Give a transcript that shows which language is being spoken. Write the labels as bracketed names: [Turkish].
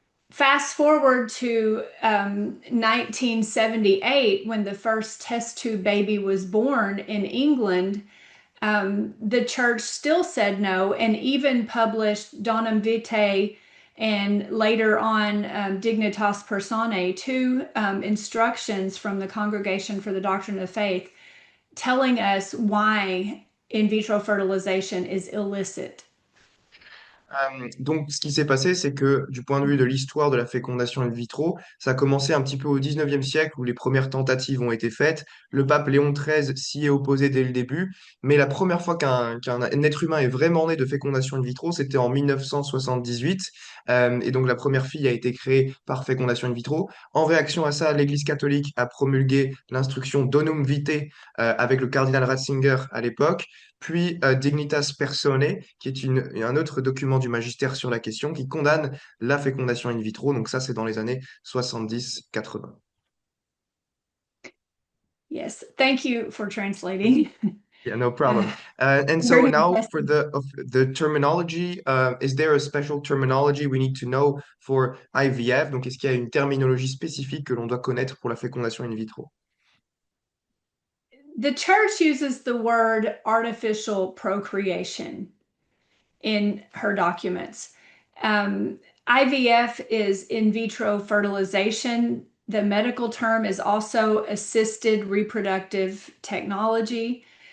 [English] Fast forward to 1978, when the first test tube baby was born in England, the church still said no and even published Donum Vitae and later on Dignitas Personae, two instructions from the Congregation for the Doctrine of Faith telling us why in vitro fertilization is illicit. [French] Donc, ce qui s'est passé, c'est que du point de vue de l'histoire de la fécondation in vitro, ça a commencé un petit peu au 19e siècle où les premières tentatives ont été faites. Le pape Léon XIII s'y est opposé dès le début, mais la première fois qu'un être humain est vraiment né de fécondation in vitro, c'était en 1978. Et donc, la première fille a été créée par fécondation in vitro. En réaction à ça, l'Église catholique a promulgué l'instruction Donum Vitae avec le cardinal Ratzinger à l'époque, puis Dignitas Personae, qui est un autre document du magistère sur la question, qui condamne la fécondation in vitro. Donc ça, c'est dans les années 70-80. [English] Yes, thank you for translating. Yeah, no Uh, problem. And so very now for impressive. the terminology, is there a special terminology we need to know for IVF? [French] Donc, est-ce qu'il y a une terminologie spécifique que l'on doit connaître pour la fécondation in vitro? [English] The church uses the word artificial procreation in her documents. IVF is in vitro fertilization. The medical term is also assisted reproductive technology.